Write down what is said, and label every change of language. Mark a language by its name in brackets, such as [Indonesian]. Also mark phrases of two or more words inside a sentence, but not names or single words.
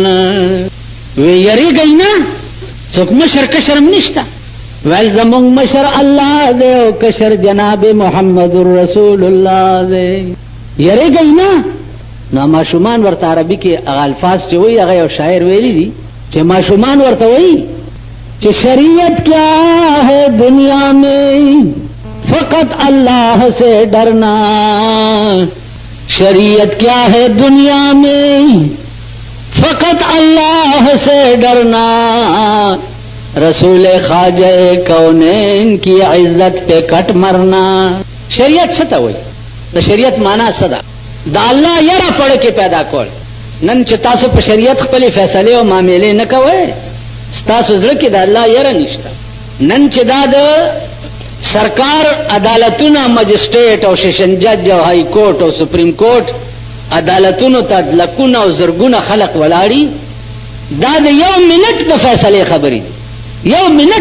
[Pashto] وی یریږئ نه څوک مشر کشرم نشته، ویل زمونږ مشر الله دی او کشر جناب محمد رسول الله دی، یریږئ نه. نو ماشومان ورته عربي کې هغه الفاظ چې وایي هغه یو شاعر ویلي دي چې ماشومان ورته وایي [Urdu] کہ شریعت کیا ہے دنیا میں فقط اللہ سے ڈرنا، شریعت کیا ہے دنیا میں فقط اللہ سے ڈرنا، رسول خواجہ کونین کی عزت پہ کٹ مرنا. [Pashto] شریعت څه ته وایي؟ د شریعت معنا څه ده؟ دا الله یره پړ کې پیدا کول. نن چې تاسو په شریعت خپل فیصله او معاملې نه کوئ، ستاسو زړه کې د الله یره نشته. نن چې دا د سرکار عدالتونه مجسټریټ او سیشن جج او [English] high court [Pashto] او [English] supreme court [Pashto] عدالتونو ته لکونه او زرګونه خلق ولاړي، دا د یو منټ د فیصله خبرې، یو منټ.